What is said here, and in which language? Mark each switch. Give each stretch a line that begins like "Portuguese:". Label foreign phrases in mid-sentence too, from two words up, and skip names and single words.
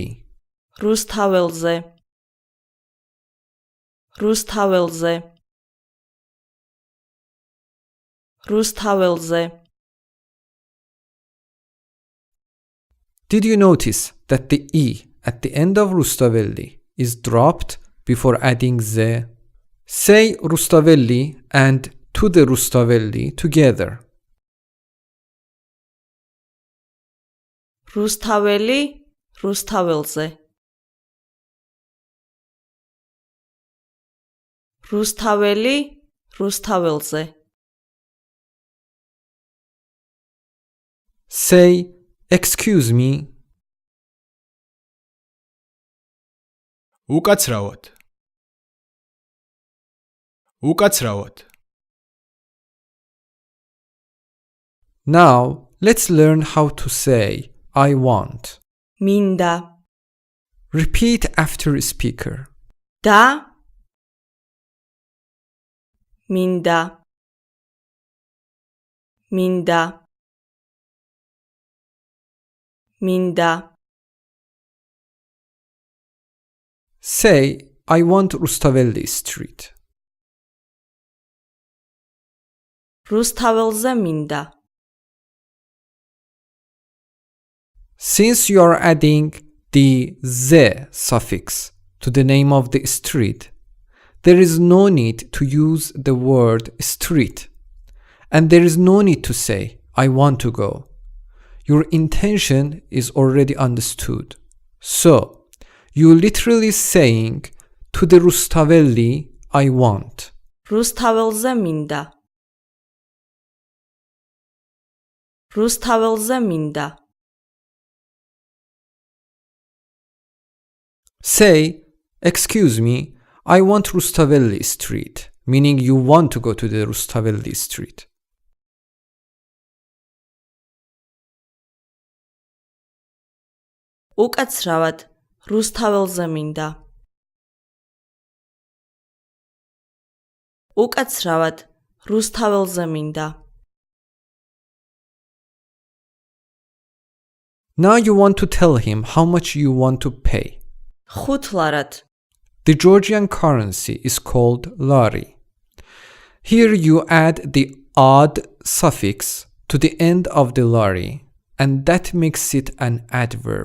Georgian: რუსთაველზე რუსთაველზე რუსთაველზე.
English: Did you notice that the E at the end of Rustaveli is dropped before adding ze? Say Rustaveli and to the Rustaveli together.
Georgian: რუსთაველი რუსთაველზე რუსთაველი რუსთაველზე.
English: Say, "Excuse me."
Georgian: უკაცრავად. უკაცრავად.
English: Now let's learn how to say I want.
Georgian: მინდა
English: Repeat after speaker.
Georgian: და მინდა მინდა მინდა.
English: Say, "I want Rustaveli Street."
Georgian: რუსთაველზე მინდა.
English: Since you are adding the z suffix to the name of the street, there is no need to use the word street, and there is no need to say I want to go. Your intention is already understood. So, you literally saying to the Rustaveli I want.
Georgian: რუსთაველზე მინდა. რუსთაველზე მინდა.
English: Say, excuse me, I want Rustaveli Street, meaning you want to go to the Rustaveli Street.
Georgian: უკაცრავად რუსთაველზე მინდა. უკაცრავად რუსთაველზე მინდა.
English: Now you want to tell him how much you want to pay.
Georgian: ხუთლარად.
English: The Georgian currency is called Lorry. Here you add the odd suffix to the end of the Lorry, and that makes it an adverb.